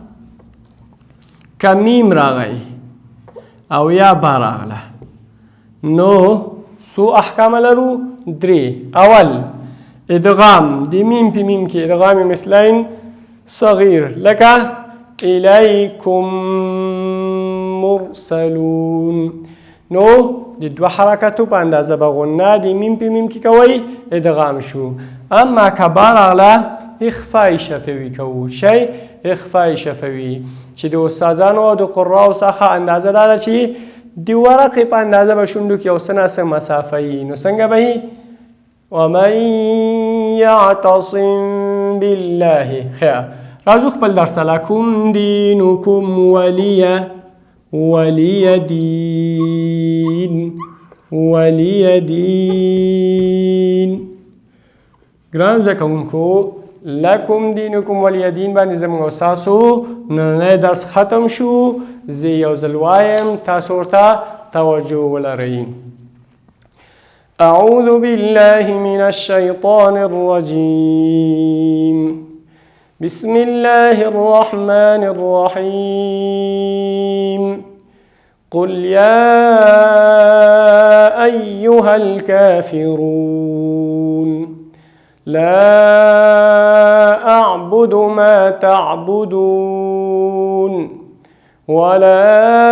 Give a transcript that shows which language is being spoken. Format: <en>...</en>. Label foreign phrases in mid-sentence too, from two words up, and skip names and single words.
<ps>که میم راغی او یا با راغله نو څو احکام لرو درې اول ادغام د میم په میم کې ادغام مثلین صغیر لکه الیکم مرسلون نو د دوه حرکاتو په اندازه به غنه د میم په میم کې کوئ ادغام شو اما که با راغله اخفای شفوي کوو شی اخفای شفوي چې د استادانو او د قراو څخه اندازه دا ده چې د ورقې په اندازه به شونډو کې یو څه ناڅه مسافه وي نو څنګه به وي ومن</ps> <ar>یعتصم بالله</ar> <ps>خیر راځو خپل درس</ps> <ar>لکم دینکم ولی</ar> <ps>دین ګران زده کوونکو</ps> <ar>لکم دینکم ولی دین</ar> <ps>باندې زموږ او ستاسو نننی درس ختم شو زه یو ځل وایم تاسو ورته توجه ولرئ</ps> <ar>أعوذ بالله من الشيطان الرجيم بسم الله الرحمن الرحيم قل يا أيها الكافرون لا أعبد ما تعبدون ولا</ar>